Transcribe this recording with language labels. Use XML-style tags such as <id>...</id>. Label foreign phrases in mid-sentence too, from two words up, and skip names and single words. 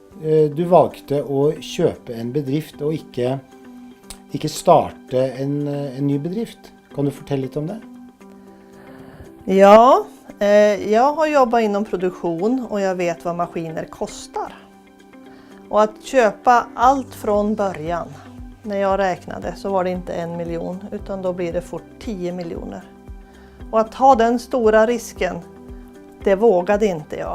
<no>du valgte å kjøpe en bedrift og ikke starte en ny bedrift. Kan du fortelle litt om det? Ja,</no> <sv>jag har jobbat inom produktion och jag vet vad maskiner kostar. Och att köpa allt från början, när jag räknade så var det inte 1 miljon utan då blir det fort 10 miljoner. Och att ta den stora risken, det vågade inte jag.</sv>